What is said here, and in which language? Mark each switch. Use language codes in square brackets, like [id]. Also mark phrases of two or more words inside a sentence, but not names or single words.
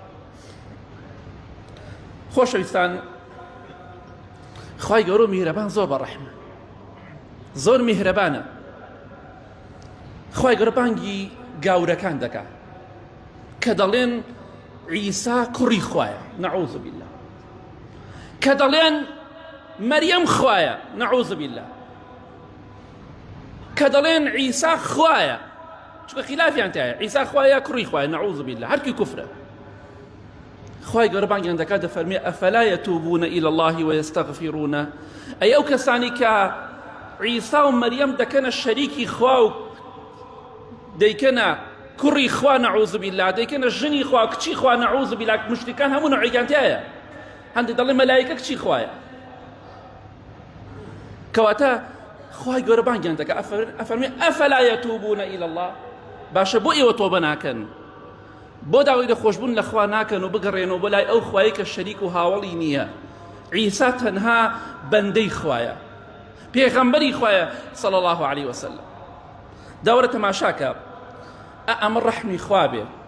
[ckb] خۆشەویستان خوای گەورە میهرەبان زۆر بەڕەحمە زۆر میهرەبانە خوای گەورە بانگی گاورەکان دەکات کە دەڵێن عیسا کوڕی خوایە [ar] نەعوذ بالله [ckb] کە دەڵێن مەریەم خوایە [ar] نەعوذ بالله [ckb] کە دەڵێن عیسا خوایە چونکە خلافیان تایە عیسا خوایە کوڕی خوایە [ar] نەعوذ بالله [ckb] هەرکی کوفرە خوای گەورە بانگیان دەکات دەفەرمێ [ar] ئەفەلا یەتوبون إلى الله ويستغفرون [ckb] ئەی ئەو کەسانی کە عیسا و مەریەم دەکەنە شەریکی خوا و دەیکەنە کوڕی خوا [ar] نەعوذ بالله [ckb] دەیکەنە ژنی خوا کچی خوا [ar] نەعوذ بالله [ckb] مشتەکان هەموو نوعیان تایە هەندێک دەڵێ مەلایکە کچی خوایە کەواتە خوای گەورە بانگیان دەکات ئەفەرمێ [ar] ئەفەلا یەتوبون إلى الله [ckb] باشە بۆ ئێوە تۆبە ناکەن بۆ داوای دەخۆشبوون لە خوا ناکەن و بگەڕێنەوە بۆ لای ئەو خوایی کە شەریک و هاوڵی نییە عیسا تەنها بەندەی خوایە پێغەمبەری خوایە [ar] صلی الله عليه وسلم [ckb] داوەرە تەماشاکە ئەمە ڕەحمی خوا بێ